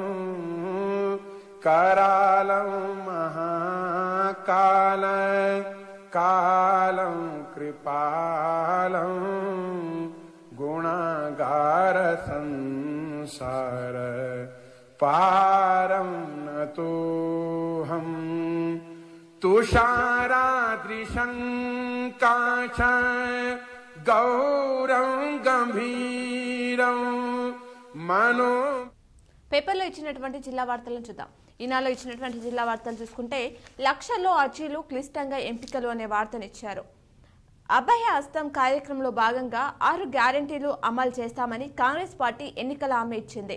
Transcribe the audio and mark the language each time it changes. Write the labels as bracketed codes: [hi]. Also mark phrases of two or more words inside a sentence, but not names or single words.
[sa] करालं महाकाल कालं कृपालं गुणागार संसार पारं नतोऽहं तुषारादृशं काश गौरं गंभीरं मनो [te] పేపర్లో ఇచ్చినటువంటి జిల్లా వార్తలను చూద్దాం. ఈనాలో ఇచ్చినటువంటి జిల్లా వార్తలు చూసుకుంటే లక్షల్లో అర్జీలు క్లిష్టంగా ఎంపికలు అనే వార్తనిచ్చారు. అభయ హస్తం కార్యక్రమంలో భాగంగా 6 గ్యారెంటీలు అమలు చేస్తామని కాంగ్రెస్ పార్టీ ఎన్నికల హామీ ఇచ్చింది.